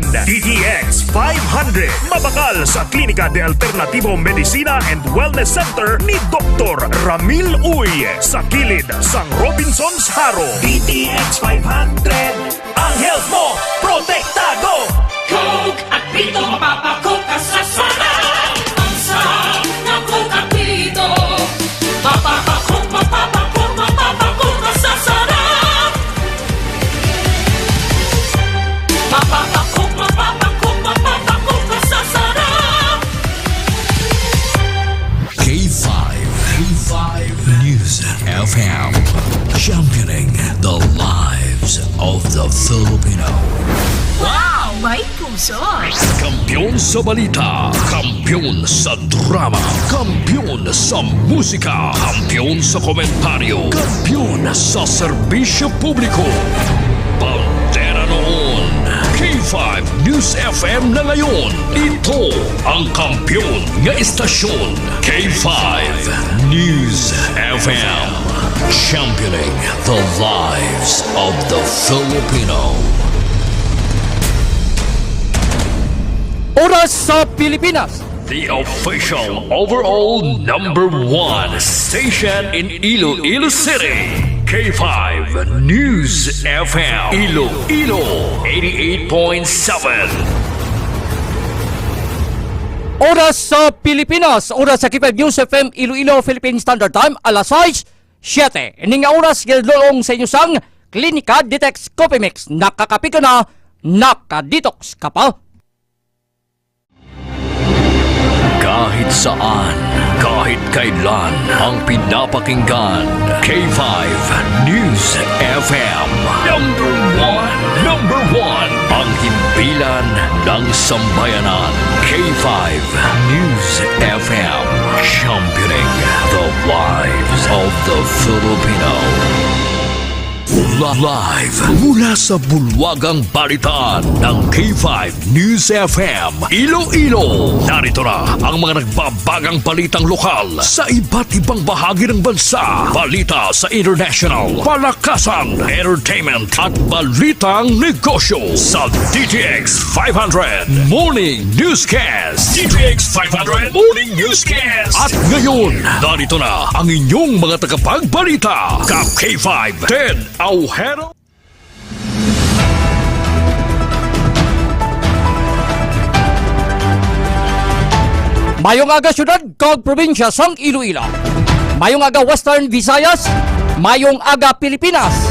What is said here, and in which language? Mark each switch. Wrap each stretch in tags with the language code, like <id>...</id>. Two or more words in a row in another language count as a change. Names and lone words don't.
<hil>DTX 500. Mabakal sa Klinika de Alternativo Medicina and Wellness Center ni Dr. Ramil Uy sa kilid sang Robinson's Haro.</hil> <tl>DTX 500 ang health mo protektado. Coke at Pito, mapapakok ka sa sarap. Ang sarap ng Coke at Pito. Mapapakok, mapapakok, mapapakok ka sa sarap. Mapapakok, mapapakok, mapapakok ka sa sarap. K5 News FM.</tl> <en>Championing the lives of the Filipino.</en> <tl>Wow, may puso. Kampiyon sa balita, kampiyon sa drama, kampiyon sa musika, kampiyon sa komentaryo, kampiyon sa serbisyo publiko. Bandera noon, K5 News FM na ngayon. Ito ang kampiyon nga istasyon, K5 News FM.</tl> <en>Championing the lives of the Filipino.</en> <hil>Oras sa Pilipinas.</hil> <en>The official overall number 1 station in Iloilo City. K5 News FM. Iloilo 88.7.</en> <hil>Oras sa Pilipinas. Oras sa K5 News FM Iloilo Philippine Standard Time alas 6:07. Ining nga oras gilolong sa inyo sang Klinika Detox Coffee Mix.</hil> <tl>Nakakapi ka na, nakadetox ka pa. Kahit saan, kahit kailan, ang pinapakinggan. K5 News FM. Number one, ang himpilan ng sambayanan. K5 News FM.</tl> <en>Championing the lives of the Filipino.</en> <tl>Live mula sa bulwagang balitaan ng K5 News FM Iloilo. Narito na ang mga nagbabagang balitang lokal sa iba't ibang bahagi ng bansa. Balita sa international, palakasan, entertainment at balitang negosyo sa DTX 500 Morning Newscast. DTX 500 Morning Newscast. At ngayon, narito na ang inyong mga tagapagbalita. Kap K5 Ted Aujero.</tl> <hil>Mayong aga syudad kag probinsya sang Iloilo. Mayong aga Western Visayas. Mayong aga Pilipinas.</hil>